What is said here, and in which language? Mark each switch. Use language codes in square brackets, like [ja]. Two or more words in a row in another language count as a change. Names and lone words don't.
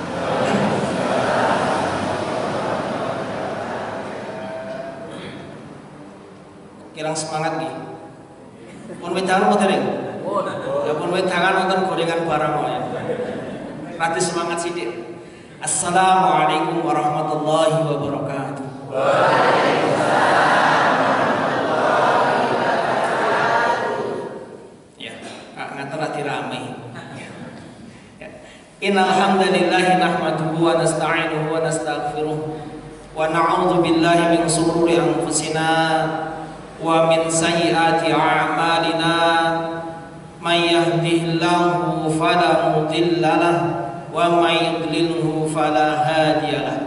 [jv] Kirang semangat nih. Pun wedangan apa dereng? Ya pun wedangan nonton gorengan barang ya. Rati semangat sidik. [ar] السلام عليكم ورحمة الله وبركاته. إن الحمد لله نحمده ونستعينه ونستغفره ونعوذ بالله من شرور أنفسنا ومن سيئات أعمالنا من يهده الله فلا مضل له ومن يضلله فلا هادي له.